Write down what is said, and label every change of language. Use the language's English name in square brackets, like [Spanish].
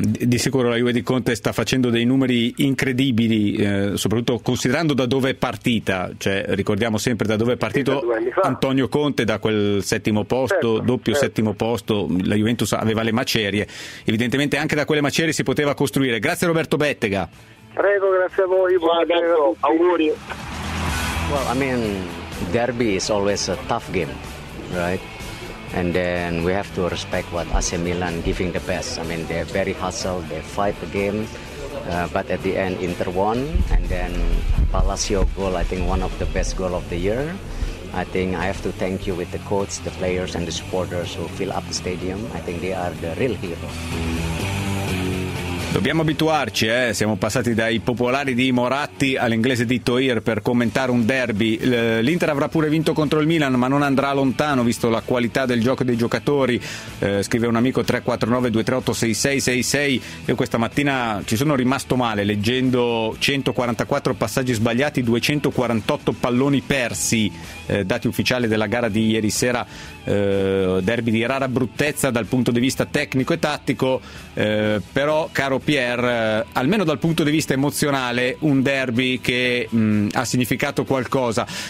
[Italian] Di sicuro la Juve di Conte sta facendo dei numeri incredibili, soprattutto considerando da dove è partita, cioè ricordiamo sempre da dove è partito Antonio Conte, da quel settimo posto, settimo posto, la Juventus aveva le macerie, evidentemente anche da quelle macerie si poteva costruire. Grazie Roberto Bettega. Prego, grazie a voi, buon Roberto, auguri. [English] Well, I mean, derby is always a tough game, right? And then we have to respect what AC Milan giving the best. I mean, they're very hustle, they fight the game, but at the end Inter won, and then Palacio goal, I think one of the best goal of the year. I think I have to thank you with the coach, the players and the supporters who fill up the stadium. I think they are the real hero. [Italian] Dobbiamo abituarci, siamo passati dai popolari di Moratti all'inglese di Toir per commentare un derby. L'Inter avrà pure vinto contro il Milan, ma non andrà lontano visto la qualità del gioco dei giocatori, scrive un amico, 349-238-6666. Io questa mattina ci sono rimasto male leggendo 144 passaggi sbagliati, 248 palloni persi, dati ufficiali della gara di ieri sera, derby di rara bruttezza dal punto di vista tecnico e tattico, però caro Pierre, almeno dal punto di vista emozionale, un derby che ha significato qualcosa.